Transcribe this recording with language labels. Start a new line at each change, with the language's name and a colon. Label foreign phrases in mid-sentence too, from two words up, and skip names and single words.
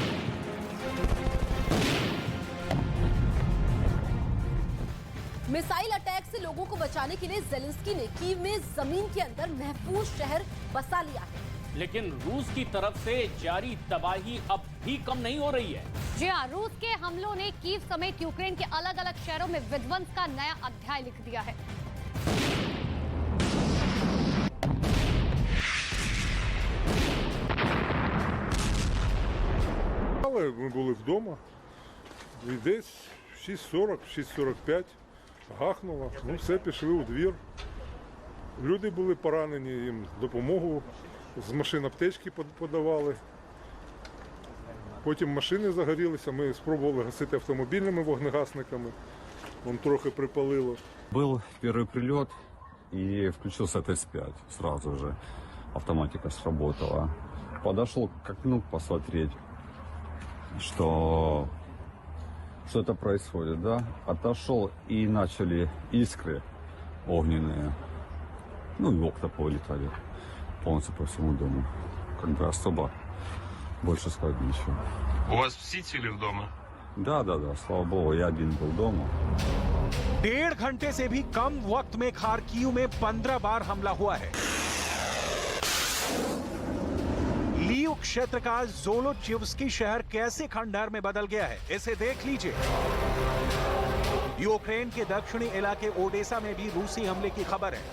Hindi: मिसाइल अटैक से लोगों को बचाने के लिए ज़ेलेंस्की ने कीव में जमीन के अंदर महफूज शहर बसा लिया है। लेकिन रूस की तरफ से जारी तबाही अब भी कम नहीं हो रही है। जी हाँ, रूस के हमलों ने कीव समेत यूक्रेन के अलग अलग शहरों में विध्वंस का नया अध्याय लिख दिया है।
Ukrainian: Ми були вдома, і десь 6:40, 6:45 гахнуло, все, пішли у двір. Люди були поранені, їм допомогу, з машин аптечки подавали. Потім машини загорілися, ми спробували гасити автомобільними вогнегасниками, трохи припалило.
Russian: Был первый прилет, и включился Т-5 сразу же. Автоматика сработала. Подошел к окну посмотреть, что это происходит, да. Отошел, и начали искры огненные. Ну и окна полетали полностью по всему дому. Как бы особо больше сказать ничего. У вас все цели в дома? Да, слава богу, я один был дома.
Hindi: 1.5 घंटे से भी कम वक्त में खार्किव में 15 बार हमला हुआ है। लीव क्षेत्र का ज़ोलोचिव्स्की शहर कैसे खंडहर में बदल गया है, इसे देख लीजिए। यूक्रेन के दक्षिणी इलाके ओडेसा में भी रूसी हमले की खबर है।